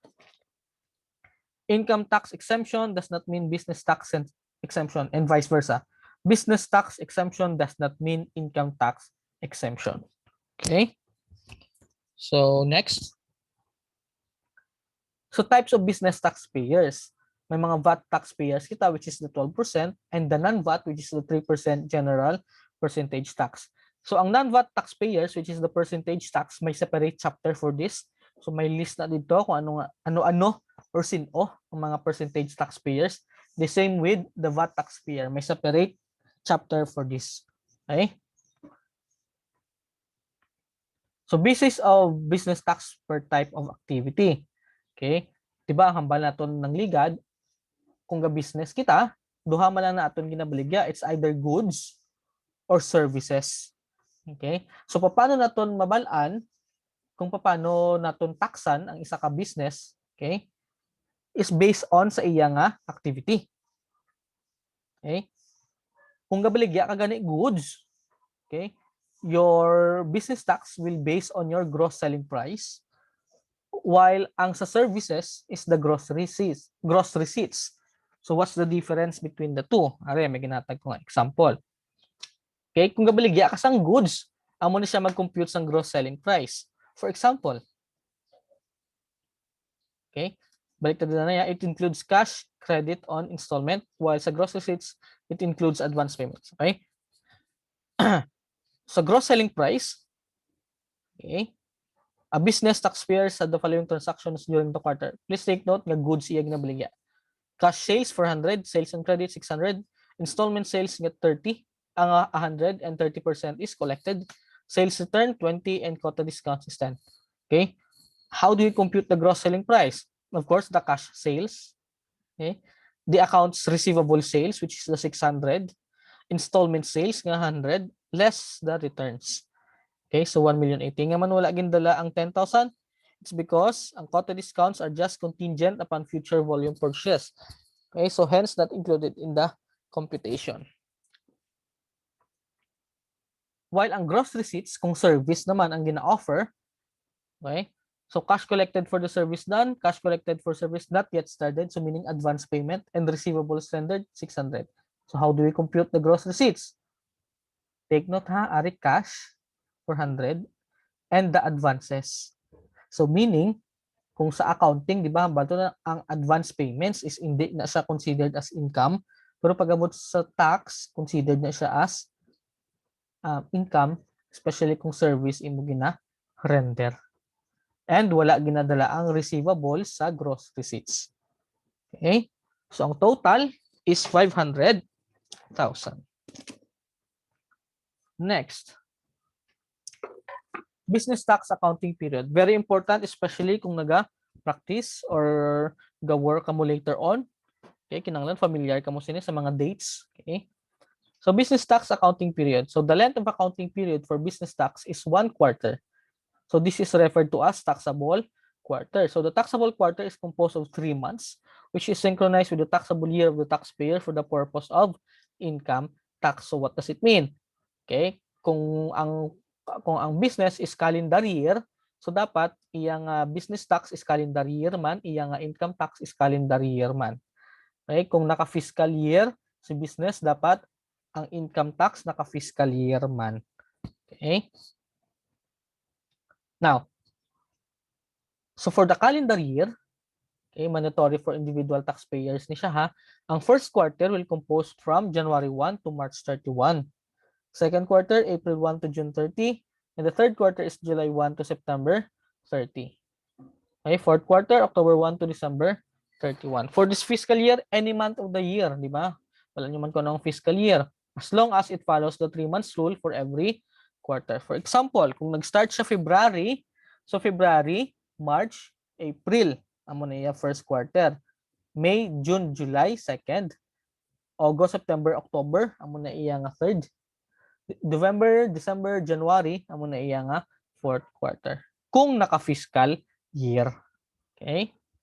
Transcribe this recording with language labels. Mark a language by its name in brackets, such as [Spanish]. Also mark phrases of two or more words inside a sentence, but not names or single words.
[English] Income tax exemption does not mean business tax exemption, and vice versa. Business tax exemption does not mean income tax exemption. Okay. So next. So types of business taxpayers. [Hiligaynon] May mga [English] VAT taxpayers [Hiligaynon] kita, [English] which is the 12%, and the non-VAT, which is the 3% general percentage tax. So ang non-VAT taxpayers, which is the percentage tax, may separate chapter for this. [Hiligaynon] So may list na dito kung ano or sino ang mga [English] percentage taxpayers. The same with the VAT taxpayer, may separate chapter for this. Okay? So basis of business tax per type of activity. [Hiligaynon] Okay? Diba ang hambal naton ng ligad, kung ga business kita, duha man lang naton ginabaligya, [English] it's either goods or services. Okay? [Hiligaynon] So paano naton mabalaan kung paano naton taksan ang isa ka business, okay? [English] Is based on [Hiligaynon] sa iya nga [English] activity. [Hiligaynon] Okay? Kung gabaligya ka gani goods, okay? [English] Your business tax will based on your gross selling price, [Hiligaynon] while ang sa [English] services is the gross receipts. So what's the difference between the two? [Hiligaynon] Are may ginatag ko nga example. Okay, kung gabaligya ka sang goods, amo na siya mag-compute sang [English] gross selling price. For example, [Hiligaynon] okay, balik na niya, [English] it includes cash, credit on installment, while sa gross receipts, it includes advance payments. Okay? So gross selling price, okay, a business taxpayers had the following transactions during the quarter. Please take note [Hiligaynon] nga goods iya ginabaligya. [English] Cash sales 400, sales and credit 600, installment sales nga 30, ang 100 and 30% is collected. Sales return 20 and quota discount is 10. Okay? How do you compute the gross selling price? Of course, the cash sales. Okay? The accounts receivable sales, which is the 600. Installment sales nga 100 less the returns. [Hiligaynon] Okay, so 1,080,000 nga man wala gindala ang 10,000. [English] It's because ang quota discounts are just contingent upon future volume purchase. Okay, so hence not included in the computation. While ang gross receipts, [Hiligaynon] kung service naman ang gina-offer, [English] okay, so cash collected for the service done, cash collected for service not yet started, so meaning advance payment, and receivables rendered 600. So how do we compute the gross receipts? Take note [Hiligaynon] ha, ari [English] cash 400 and the advances. [Hiligaynon] So meaning kung sa accounting, di ba, bato na ang [English] advance payments [Hiligaynon] is hindi na siya [English] considered as income, [Hiligaynon] pero pagabot sa tax, considered na siya [English] as income, [Hiligaynon] especially kung service imo gina render. And wala ginadala ang receivable sa [English] gross receipts. Okay? So ang total is 500,000. Next. Business tax accounting period. Very important, [Hiligaynon] especially kung naga-practice or ga-work ka mo [English] later on. [Hiligaynon] Okay, kinanglan familiar ka mo sini sa mga dates. [English] Okay. So business tax accounting period. So the length of accounting period for business tax is 1 quarter. So this is referred to as taxable quarter. So the taxable quarter is composed of 3 months, which is synchronized with the taxable year of the taxpayer for the purpose of income tax. So what does it mean? [Hiligaynon] Okay, kung ang business is [English] calendar year, [Hiligaynon] so dapat iyang business tax is [English] calendar year [Hiligaynon] man, iyang income tax is [English] calendar year [Hiligaynon] man. Okay, kung naka- [English] fiscal year [Hiligaynon] si business, dapat ang income tax naka- [English] fiscal year [Hiligaynon] man. [English] Okay? Now, so for the calendar year, okay, mandatory for individual taxpayers [Hiligaynon] ni siya ha, ang [English] first quarter will compose from January 1 to March 31. Second quarter, April 1 to June 30. And the third quarter is July 1 to September 30. Okay, fourth quarter, October 1 to December 31. For this fiscal year, any month of the year, [Hiligaynon] di ba? Wala nyo man ko ng [English] fiscal year. As long as it follows the 3 months rule for every quarter. For example, [Hiligaynon] kung nag-start siya February, so February, March, April, amo na iya first quarter. [English] May, June, July, second. [Hiligaynon] August, September, October, amo na iya nga third. November, December, January, amo na iya nga [English] fourth quarter. [Hiligaynon] Kung naka- [English] fiscal year. [Hiligaynon] Okay?